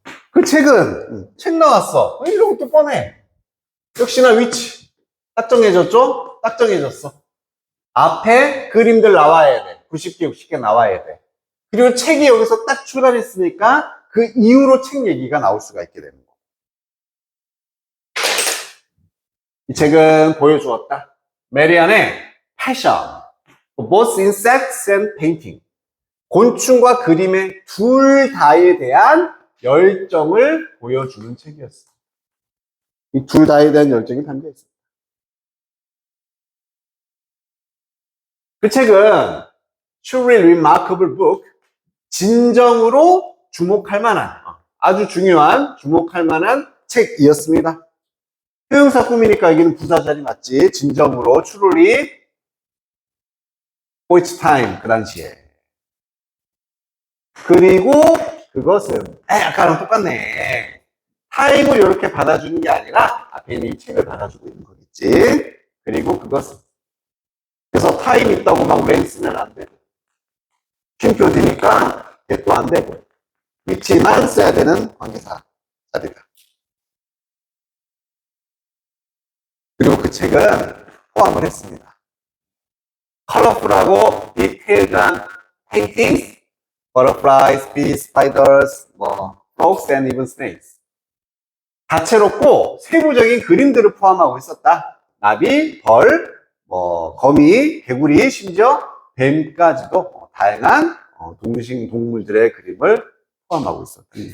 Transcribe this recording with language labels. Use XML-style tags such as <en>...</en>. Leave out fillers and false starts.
<ko>그 책은 책 나왔어. 이런 것도 뻔해. 역시나 위치 딱 정해졌죠? 딱 정해졌어. 앞에 그림들 나와야 돼. 90개, 60개 나와야 돼. 그리고 책이 여기서 딱 출간했으니까 그 이후로 책 얘기가 나올 수가 있게 되는 거. 이 책은 보여주었다. 메리안의 패션,</ko> <en>both insects and painting.</en> <ko>곤충과 그림의 둘 다에 대한 열정을 보여주는 책이었어. 이 둘 다에 대한 열정이 담겨 있어. 그 책은</ko> <en>truly remarkable book,</en> <ko>진정으로 주목할 만한, 아주 중요한 주목할 만한 책이었습니다. 형용사 꾸미니까 여기는 부사절이 맞지. 진정으로</ko> <en>truly for its time,</en> <ko>그 당시에. 그리고 그것은 아까랑 똑같네. 타임을 이렇게 받아주는 게 아니라 앞에 있는 이 책을 받아주고 있는 거겠지. 그리고 그것은, 그래서 타임 있다고 막 when 쓰면 안 되고, 쉼표지니까 얘도 안 되고, 위치만 써야 되는 관계사 자리다. 그리고 그 책은 포함을 했습니다. 컬러풀하고 디테일한</ko> <en>paintings, butterflies, bees, spiders, frogs and even snakes.</en> <ko>다채롭고 세부적인 그림들을 포함하고 있었다. 나비, 벌, 거미, 개구리, 심지어 뱀까지도 다양한 동식 동물들의 그림을 포함하고 있었다.</ko>